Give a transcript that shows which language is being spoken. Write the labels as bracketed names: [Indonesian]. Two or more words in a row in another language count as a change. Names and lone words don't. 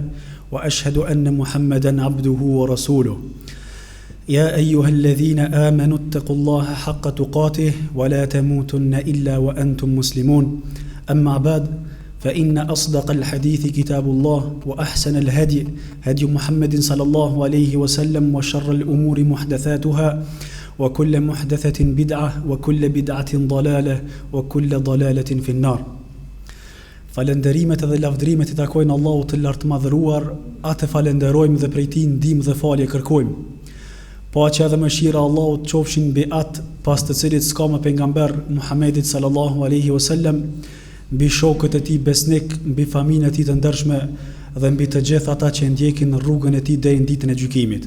[Arabic] وأشهد أن محمدا عبده ورسوله يا أيها الذين آمنوا اتقوا الله حق تقاته ولا تموتن إلا وأنتم مسلمون أما بعد فإن أصدق الحديث كتاب الله وأحسن الهدي هدي محمد صلى الله عليه وسلم وشر الأمور محدثاتها وكل محدثة بدعة وكل بدعة ضلالة وكل ضلالة في النار. [Albanian] Falënderimet dhe lavdrimet I takojnë Allahut të lartë madhëruar, atë falenderojmë dhe prej Tij ndihmë dhe falje kërkojmë. Paqja dhe mëshira e Allahut qofshin mbi atë pas të cilit s'ka më pejgamber Muhammedit [Arabic] صلى الله عليه وسلم, [Albanian] mbi shokët e Tij besnik, mbi familjen e Tij të ndershme dhe mbi të gjithë ata që ndjekin rrugën e Tij deri në ditën e gjykimit.